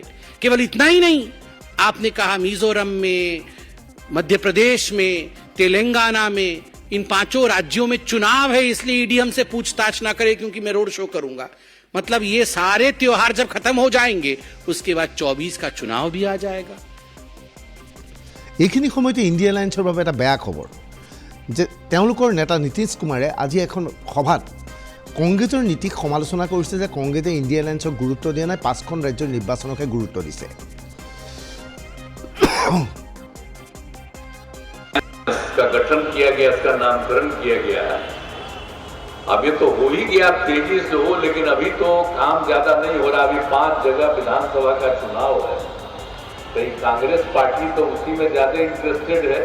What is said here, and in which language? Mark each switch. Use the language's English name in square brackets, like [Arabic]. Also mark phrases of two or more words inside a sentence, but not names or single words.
[Hindi] केवल इतना ही नहीं, आपने कहा मिजोरम में, मध्य प्रदेश में, तेलंगाना में इन 5 राज्यों में चुनाव है इसलिए ईडी हमसे पूछताछ ना करे क्योंकि मैं रोड शो करूंगा। मतलब ये सारे त्योहार जब खत्म हो जाएंगे उसके बाद 24 का चुनाव भी आ जाएगा। [Assamese] এইখিনি সময়তে ইণ্ডিয়া এলায়েন্সৰ বাবে এটা বেয়া খবৰ যে তেওঁলোকৰ নেতা নীতিশ কুমাৰে আজি এখন সভাত কংগ্ৰেছৰ নীতিক সমালোচনা কৰিছে যে কংগ্ৰেছে ইণ্ডিয়া এলায়েন্সক গুৰুত্ব দিয়া নাই, 5খন ৰাজ্যৰ নিৰ্বাচনকহে গুৰুত্ব দিছে। [Hindi] का गठन किया गया, इसका नामकरण किया गया है। अभी तो हो ही गया, तेजी से हो, लेकिन अभी तो काम ज्यादा नहीं हो रहा। अभी 5 जगह विधानसभा का चुनाव है, तो कांग्रेस पार्टी तो उसी में ज्यादा इंटरेस्टेड है।